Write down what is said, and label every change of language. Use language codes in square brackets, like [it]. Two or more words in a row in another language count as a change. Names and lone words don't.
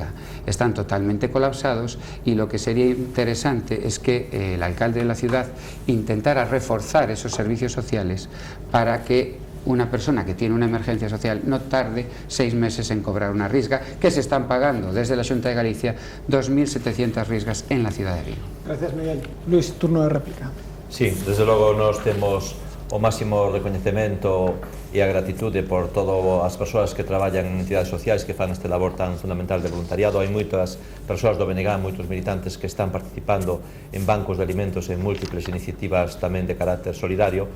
[es] Están totalmente colapsados y lo que sería interesante es que el alcalde de la ciudad intentara reforzar esos servicios sociales para que una persona que tiene una emergencia social no tarde 6 meses en cobrar una risga, que se están pagando desde la Xunta de Galicia 2.700 risgas en la ciudad de Vigo. Gracias, Miguel. Luis, turno de réplica. [gl] Sí, desde logo nós temos o máximo recoñecemento e a gratitude por todas as persoas que traballan en entidades sociais que fan este labor tan fundamental de voluntariado. Hai moitas persoas do BNG, moitos militantes que están participando en bancos de alimentos, en múltiples iniciativas tamén de carácter solidario.